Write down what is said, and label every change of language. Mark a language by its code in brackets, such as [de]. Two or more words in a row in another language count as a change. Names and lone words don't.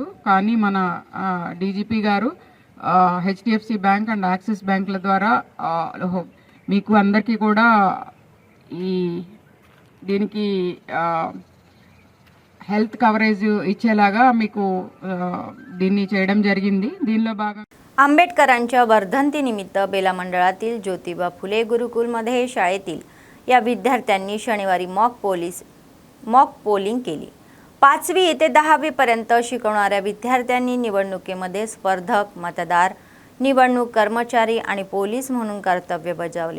[te] కానీ మన డీజీపీ గారు [en] HDFC bank and Axis banks [te] ద్వారా మీకు అందరికీ కూడా దీనికి హెల్త్ కవరేజ్ ఇచ్చేలాగా మీకు దీన్ని చేయడం జరిగింది. దీనిలో भाग [mr] आंबेडकरांच्या वर्धंतीनिमित्त बेला मंडळातील ज्योतिबा फुले गुरुकुलमध्ये शाळेतील या विद्यार्थ्यांनी शनिवारी मॉक पोलिंग केली. 5वी ते 10वी पर्यंत शिकवणाऱ्या विद्यार्थ्यांनी निवडणुकीमध्ये स्पर्धक, मतदार, निवडणूक कर्मचारी आणि पोलीस म्हणून कर्तव्य बजावले.